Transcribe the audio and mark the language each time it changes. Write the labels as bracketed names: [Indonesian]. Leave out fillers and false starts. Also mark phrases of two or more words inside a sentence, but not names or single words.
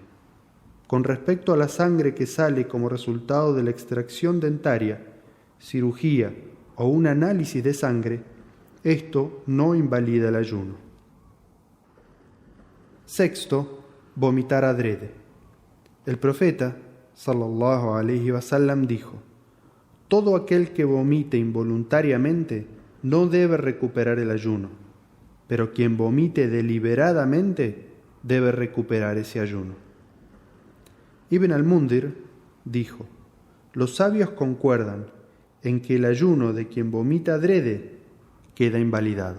[Spanish] Con respecto a la sangre que sale como resultado de la extracción dentaria, cirugía o un análisis de sangre, esto no invalida el ayuno. Sexto, vomitar adrede. El profeta, [Arabic] صلى الله عليه وسلم, [Spanish] dijo: todo aquel que vomite involuntariamente no debe recuperar el ayuno, pero quien vomite deliberadamente debe recuperar ese ayuno. Ibn al-Mundir dijo: los sabios concuerdan en que el ayuno de quien vomita adrede queda invalidado.